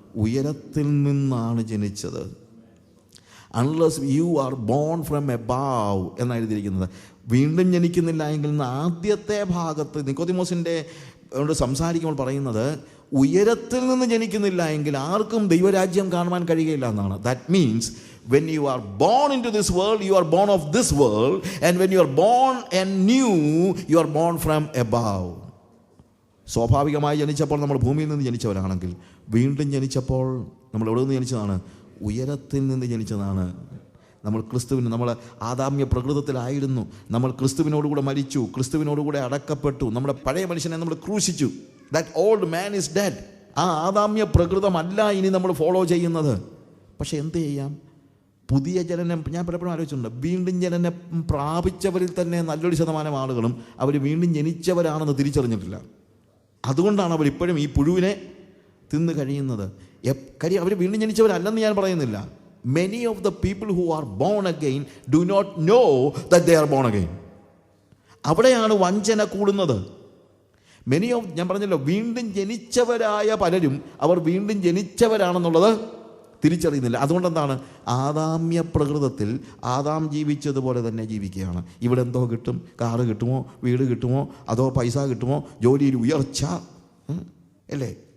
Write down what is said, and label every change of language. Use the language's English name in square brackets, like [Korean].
[Malayalam] ഉയരത്തിൽ നിന്നാണ് ജനിച്ചത്. [English] unless you are born from above [Malayalam] എന്നാണ് എഴുതിയിരിക്കുന്നത്. വീണ്ടും ജനിക്കുന്നില്ല എങ്കിൽ ആദ്യത്തെ ഭാഗത്ത് നിക്കോദിമോസിൻ്റെ സംസാരിക്കുമ്പോൾ പറയുന്നത് ഉയരത്തിൽ നിന്ന് ജനിക്കുന്നില്ല എങ്കിൽ ആർക്കും ദൈവരാജ്യം കാണുവാൻ കഴിയുകയില്ല എന്നാണ്. [English] That means when you are born into this world, you are born of this world, and when you are born anew, you are born from above. [Malayalam] സ്വാഭാവികമായി ജനിച്ചപ്പോൾ നമ്മൾ ഭൂമിയിൽ നിന്ന് ജനിച്ചവരാണെങ്കിൽ വീണ്ടും ജനിച്ചപ്പോൾ നമ്മൾ എവിടെ നിന്ന് ജനിച്ചതാണ്? ഉയരത്തിൽ നിന്ന് ജനിച്ചതാണ്. നമ്മൾ നമ്മൾ ആദാമ്യ പ്രകൃതത്തിലായിരുന്നു. നമ്മൾ ക്രിസ്തുവിനോടുകൂടെ മരിച്ചു, ക്രിസ്തുവിനോടുകൂടെ അടക്കപ്പെട്ടു. നമ്മുടെ പഴയ മനുഷ്യനെ നമ്മൾ ക്രൂശിച്ചു. [English] That old man is dead. [Malayalam] ആ ആദാമ്യ പ്രകൃതമല്ല ഇനി നമ്മൾ ഫോളോ ചെയ്യുന്നത്. പക്ഷെ എന്ത് ചെയ്യാം? പുതിയ ജനനം ഞാൻ പലപ്പോഴും ആലോചിച്ചിട്ടുണ്ട്. വീണ്ടും ജനനം പ്രാപിച്ചവരിൽ തന്നെ നല്ലൊരു ശതമാനം ആളുകളും അവർ വീണ്ടും ജനിച്ചവരാണെന്ന് തിരിച്ചറിഞ്ഞിട്ടില്ല. അതുകൊണ്ടാണ് അവരിപ്പോഴും ഈ പുഴുവിനെ തിന്ന് കഴിയുന്നത്. കാര്യം അവർ വീണ്ടും ജനിച്ചവരല്ലെന്ന് ഞാൻ പറയുന്നില്ല. [English] Many of the people who are born again do not know that they are born again. [Malayalam] അവിടെയാണ് വഞ്ചന കൂടുന്നത്. ഞാൻ പറഞ്ഞല്ലോ, വീണ്ടും ജനിച്ചവരായ പലരും അവർ വീണ്ടും ജനിച്ചവരാണെന്നുള്ളത് തിരിച്ചറിയുന്നില്ല. അതുകൊണ്ടെന്താണ്? ആദാമ്യ പ്രകൃതത്തിൽ ആദാം ജീവിച്ചതുപോലെ തന്നെ ജീവിക്കുകയാണ്. ഇവിടെ എന്തോ കിട്ടും, കാറ് കിട്ടുമോ, വീട് കിട്ടുമോ, അതോ പൈസ കിട്ടുമോ, ജോലിയിൽ ഉയർച്ച, അല്ലേ?